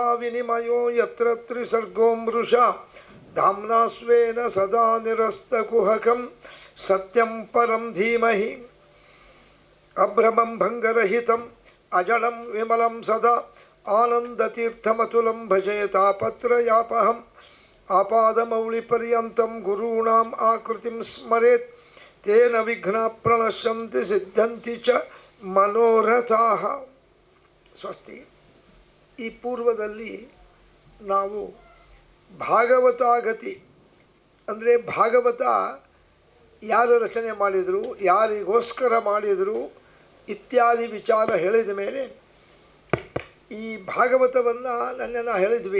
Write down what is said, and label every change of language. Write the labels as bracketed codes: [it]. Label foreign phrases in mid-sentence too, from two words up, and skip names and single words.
[sa] विनिमयो यत्र त्रिसर्गो मृषा धाम्ना स्वेन सदा निरस्तकुहकं सत्यं परं धीमहि अभ्रमं भङ्गरहितम् अजडं विमलं सदा आनन्दतीर्थमतुलं भजे तापत्रयापहम् आपादमौलिपर्यन्तं गुरूणाम् आकृतिं स्मरेत् तेन विघ्नाः प्रणश्यन्ति सिद्ध्यन्ति च मनोरथाः ಸ್ವಸ್ತಿ. [kn] ಈ ಪೂರ್ವದಲ್ಲಿ ನಾವು ಭಾಗವತಾಗತಿ ಅಂದರೆ ಭಾಗವತ ಯಾರು ರಚನೆ ಮಾಡಿದರು, ಯಾರಿಗೋಸ್ಕರ ಮಾಡಿದರು ಇತ್ಯಾದಿ ವಿಚಾರ ಹೇಳಿದ ಮೇಲೆ ಈ ಭಾಗವತವನ್ನು ನನ್ನನ್ನು ಹೇಳಿದ್ವಿ.